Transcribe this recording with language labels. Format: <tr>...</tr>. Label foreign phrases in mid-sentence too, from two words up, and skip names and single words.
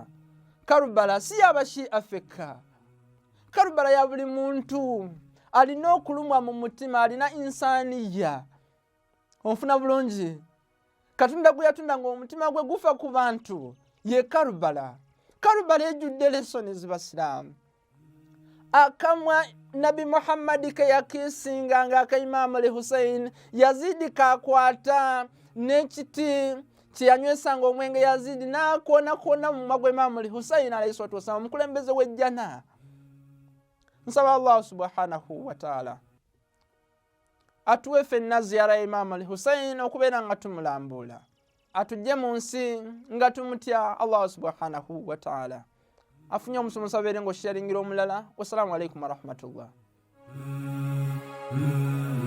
<lg>Karubala si y'abashia fekka. Karubala ya buli muntu alina okulumwa mu mutima, alina insaniya. Onfuna bulungi Katonda gwe yatunda ng'omutima gwe gufa ku bantu ye Karubala. Karubala ejjudde lesoni z'Abasiraamu. Akamwa Nabi Muhammadi ke yakiisinganga aka Imam al-Hussein, Yazidi kakwata n'ekiti kyeyanywesanga omwenge Yazidi n'akoona mu magwa Imam al-Hussein</lg> <ar>عليه الصلاة والسلام,</ar> <lg>omukulembeze w'ejjana. Nsaba</lg> <ar>الله سبحانه وتعالى</ar> <lg>atuwe ffenna ziyara ya Imam al-Hussein okubeera nga tumulambula, atujje mu nsi nga tumutya</lg> <ar>الله سبحانه وتعالى.</ar> <lg>Afunye omusomesa beere ng'osharingira omulala.</lg> <ar>والسلام عليكم ورحمة الله.</ar>